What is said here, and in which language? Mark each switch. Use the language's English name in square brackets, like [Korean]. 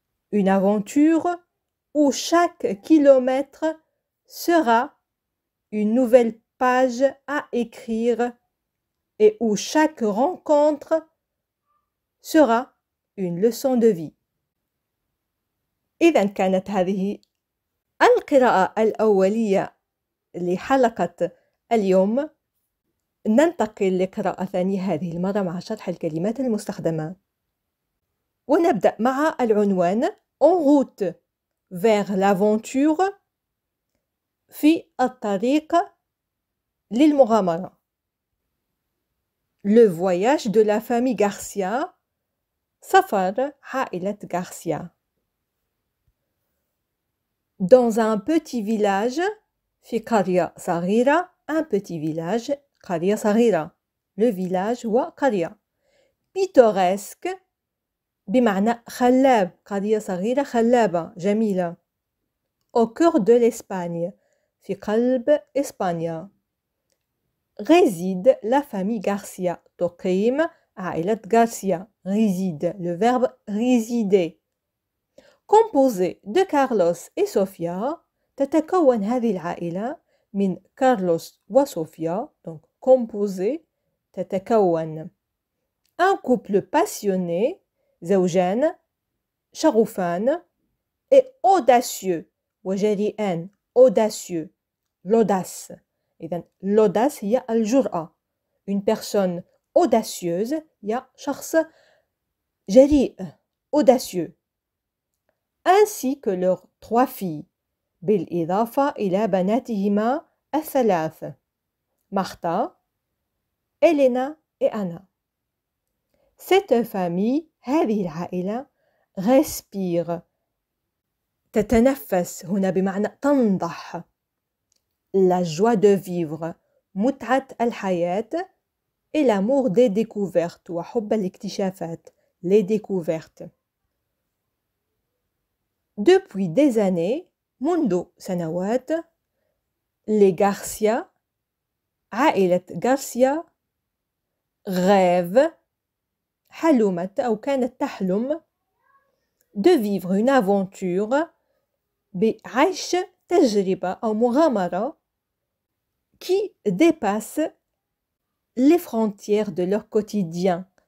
[French] Une aventure où chaque kilomètre sera une nouvelle page à écrire et où chaque rencontre sera une leçon de vie. [Arabic] إذا كانت هذه القراءة الأولية لحلقة اليوم. ننتقل لقراءة ثانية هذه المرة مع شرح الكلمات المستخدمة. ونبدأ مع العنوان [French] En route vers l'aventure [Arabic] في الطريق للمغامرة. [French] Le voyage de la famille Garcia. [Arabic] سفر عائلة Garcia. [French] Dans un petit village [Arabic] في قرية صغيرة. [French] Un petit village [Arabic] قرية صغيرة. [French] Le village [Arabic] هو قرية. Pittoresque بمعنى خلاب. قرية صغيرة خلابة جميلة. [French] Au cœur de l'Espagne [Arabic] في قلب إسبانيا. [French] Réside la famille Garcia. [Arabic] تقيم عائلة Garcia. [French] Réside, le verbe résider. Composé de Carlos et Sofia. [Arabic] تتكون هذه العائلة من كارلوس وصوفيا. [French] Donc composé تتكون. Un couple passionné. [Arabic] زوجان شغوفان [French] et audacieux [Arabic] وجريئان. [French] audacieux. l'audace. [Arabic] إذن l'audace هي الجرأة. [French] une personne audacieuse [Arabic] هي شخص جريء [French] audacieux. ainsi que leurs 3 filles [Arabic] بالإضافة إلى بناتهما الثلاث [French] مارتا إلينا et Anna. Cette famille [Arabic] هذه العائلة respire تتنفس هنا بمعنى تنضح. [French] La joie de vivre [Arabic] متعة الحياة [French] et l'amour des découvertes [Arabic] وحب الاكتشافات [French] les découvertes. Depuis des années [Arabic] منذ سنوات [French] les Garcia عائلة Garcia rêvent [Arabic] حلمت أو كانت تحلم [French] de vivre une aventure [Arabic] بعيش تجربة أو مغامرة [French] qui dépasse les frontières de leur quotidien.